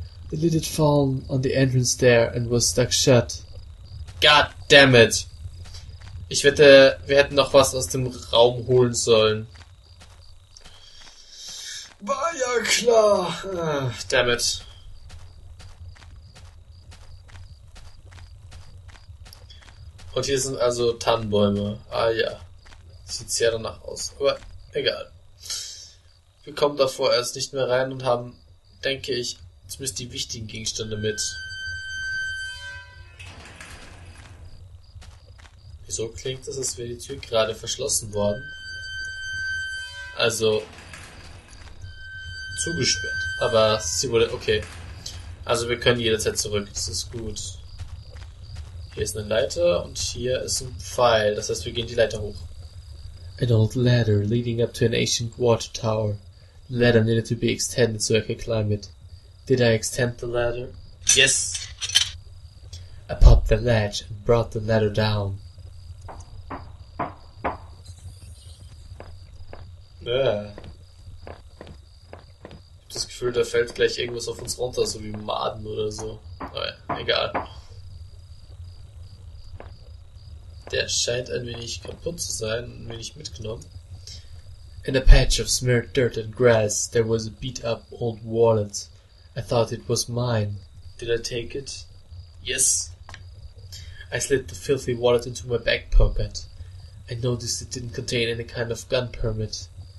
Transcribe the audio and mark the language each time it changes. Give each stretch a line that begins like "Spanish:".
English: The lid had fallen on the entrance there and was stuck shut. God damn it!
German: Ich wette, wir hätten noch was aus dem Raum holen sollen. War ja klar!
English: Damn it.
German: Und hier sind also Tannenbäume. Ah ja. Sieht sehr danach aus. Aber egal. Wir kommen da vorerst nicht mehr rein und haben, denke ich, zumindest die wichtigen Gegenstände mit. Wieso klingt es, als wäre die Tür gerade verschlossen worden? Also zugesperrt. Aber sie wurde... Okay. Also wir können jederzeit zurück. Das ist gut. Hier ist eine Leiter und hier ist ein Pfeil. Das heißt, wir gehen die Leiter hoch.
English: An old ladder leading up to an ancient water tower. The ladder needed to be extended so I could climb it. Did I extend the ladder? Yes! I popped the latch and brought the ladder down.
German: Ich hab das Gefühl, da fällt gleich irgendwas auf uns runter, so wie Maden oder so. Aber egal. Der scheint ein wenig kaputt zu sein, ein wenig mitgenommen.
English: In a patch of smeared dirt and grass, there was a beat-up old wallet. I thought it was mine. Did I take it? Yes. I slid the filthy wallet into my back pocket. I noticed it didn't contain any kind of gun permit.